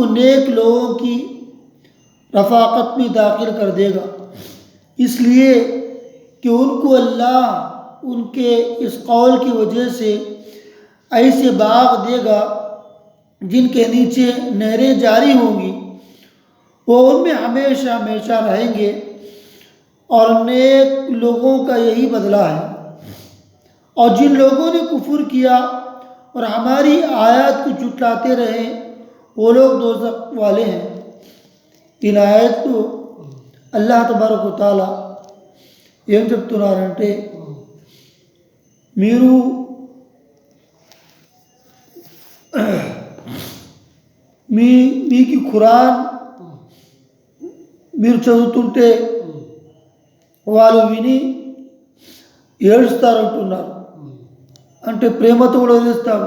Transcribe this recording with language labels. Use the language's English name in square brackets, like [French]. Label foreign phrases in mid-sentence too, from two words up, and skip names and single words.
[Urdu] نیک لوگوں کی رفاقت میں داخل کر دے گا، اس لیے کہ ان کو اللہ ان کے اس قول کی وجہ سے ایسے باغ دے گا جن کے نیچے نہریں جاری ہوں گی، وہ ان میں ہمیشہ ہمیشہ رہیں گے، اور نیک لوگوں کا یہی بدلہ ہے۔ اور جن لوگوں نے کفر کیا اور ہماری آیات کو جھٹلاتے رہے وہ لوگ دوزخ والے ہیں۔ ان آیت کو اللہ تبارک و تعالی [Telugu] ఏం చెప్తున్నారంటే, మీరు మీకు ఖురాన్ మీరు చదువుతుంటే వాళ్ళు విని ఏడుస్తారంటున్నారు, అంటే ప్రేమతో కూడా వదిలేస్తారు।